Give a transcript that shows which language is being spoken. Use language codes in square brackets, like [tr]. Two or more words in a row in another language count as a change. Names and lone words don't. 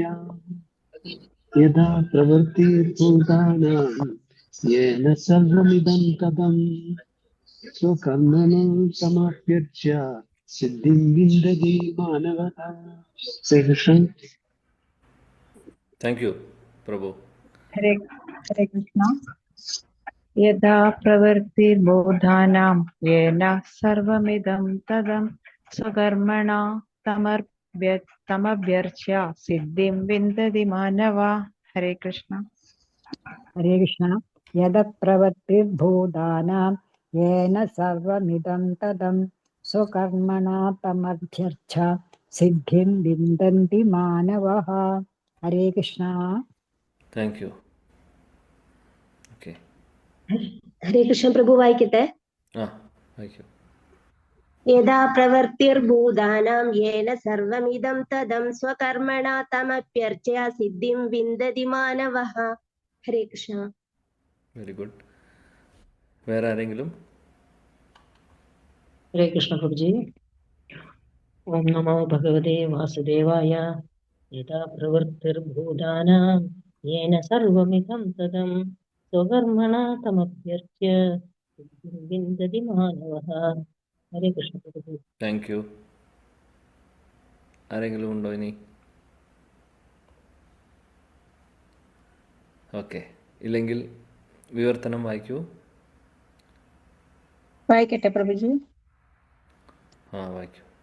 [sa] യഥാ പ്രവൃത്തിർഭൂതാനാം യേന സർവമിദം തദം സ്വകർമ്മണാ തമഭ്യർച്ച്യ സിദ്ധിം വിന്ദതി മാനവഃ. ഹരേ കൃഷ്ണ. [en] thank you പ്രഭു. [sa] ഹരേ കൃഷ്ണ. यदा प्रवृत्तिर्बोधानां येन सर्वमिदं तदं स्वकर्मणा तमभ्यर्च्य सिद्धिं विन्दति मानवा। हरे कृष्ण। हरे कृष्ण। यदप्रवृत्तिर्भूतानां येन सर्वमिदं तदं स्वकर्मणा तमभ्यर्च्य सिद्धिं विन्दन्ति मानवः। हरे कृष्ण। [en] thank you. okay, [sa] ഹരേ കൃഷ്ണ [ml] പ്രഭു വായിക്കട്ടെ. ആ വായിക്കൂ. [sa] യഥാ പ്രവൃത്തിർഭൂതാനാം യേന സർവമിദം തദം സ്വകർമ്മണാ തമഭ്യർച്യ സിദ്ധിം വിന്ദതി മാനവഃ. ഹരേ കൃഷ്ണ. [en] very good. [ml] വേറെ ആരെങ്കിലും? [sa] हरे कृष्ण प्रभु जी। ओम नमो भगवते वासुदेवाय। यदा प्रवृत्तिर्भूतानां येन सर्वमिदं तदं स्वकर्मणा तमभ्यर्च्य सिद्धिं विन्दति मानवः। हरे कृष्ण प्रभु जी। [en] thank you. [ml] ആരെങ്കിലും ഉണ്ടോ ഇനി? ഓക്കെ, ഇല്ലെങ്കിൽ വിവർത്തനം വായിക്കൂ. വായിക്കട്ടെ പ്രഭുജി. ആ വായിക്കൂ.